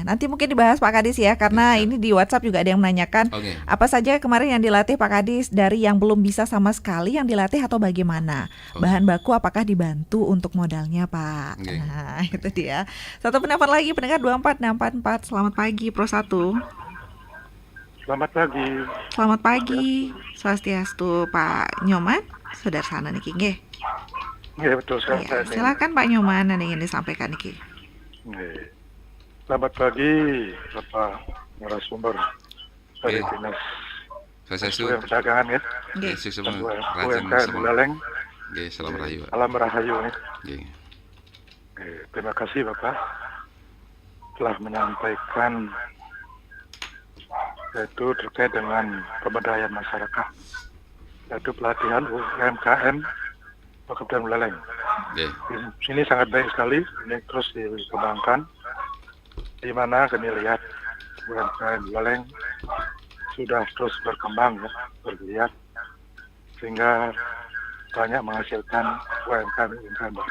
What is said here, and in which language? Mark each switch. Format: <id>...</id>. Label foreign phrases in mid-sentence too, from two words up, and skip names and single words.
<id>Nanti mungkin dibahas Pak Kadis ya, karena ini di WhatsApp juga ada yang menanyakan apa saja kemarin yang dilatih Pak Kadis, dari yang belum bisa sama sekali yang dilatih atau bagaimana. Bahan baku apakah dibantu untuk modalnya Pak? Nah itu dia. Satu penelpon lagi, pendengar 24644. Selamat pagi Pro 1. Selamat pagi. Selamat pagi. Swastiastu Pak Nyoman.</id> <ban>Sudarsana niki nggih.</ban> <id>Nggih, betul sekali. Ya, silakan Pak Nyoman, yang ingin disampaikan niki. Nggih. Selamat pagi Bapak narasumber dari Dinas Perdagangan ya. Nggih. UMKM Buleleng. Nggih, salam rahayu. Salam rahayu nih. Nggih. Terima kasih Bapak telah menyampaikan yaitu terkait dengan pemberdayaan masyarakat, yaitu pelatihan UMKM Kabupaten Buleleng. Ini sangat baik sekali, ini terus dikembangkan, di mana kami lihat UMKM Buleleng sudah terus berkembang, ya, bergeliat, sehingga banyak menghasilkan UMKM baru.</id>